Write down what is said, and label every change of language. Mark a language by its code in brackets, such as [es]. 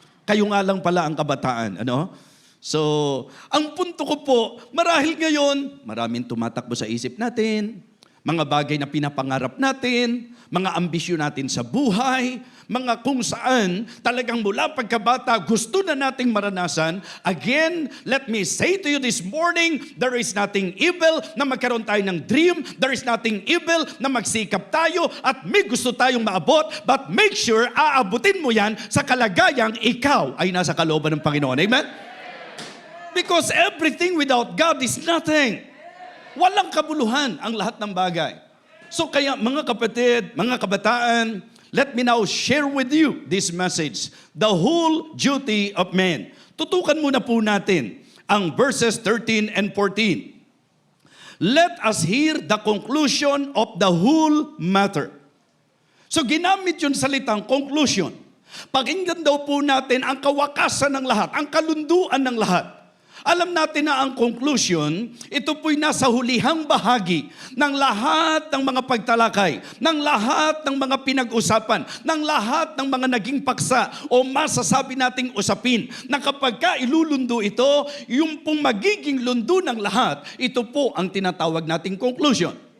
[tl] Kayo nga lang pala ang kabataan, ano? So, ang punto ko po, marahil ngayon, maraming tumatakbo sa isip natin, mga bagay na pinapangarap natin, mga ambisyon natin sa buhay, mga kung saan talagang mula pagkabata gusto na nating maranasan. [en] Again, let me say to you this morning, there is nothing evil [tl] na magkaroon tayo ng [en] dream. There is nothing evil [tl] na magsikap tayo at may gusto tayong maabot. [en] But make sure, [tl] aabutin mo yan sa kalagayang ikaw ay nasa kalooban ng Panginoon. Amen? [en] Because everything without God is nothing. [tl] Walang kabuluhan ang lahat ng bagay. So kaya mga kapatid, mga kabataan, [en] let me now share with you this message, the whole duty of man. [tl] Tutukan muna po natin ang verses 13 and 14. [en] Let us hear the conclusion of the whole matter. [tl] So ginamit yung salitang conclusion. Pakinggan daw po natin ang kawakasan ng lahat, ang kalunduan ng lahat. Alam natin na ang conclusion, ito po'y nasa hulihang bahagi ng lahat ng mga pagtalakay, ng lahat ng mga pinag-usapan, ng lahat ng mga naging paksa o masasabi nating usapin na kapag ka ilulundo ito, yung pong magiging lundo ng lahat, ito po ang tinatawag nating conclusion.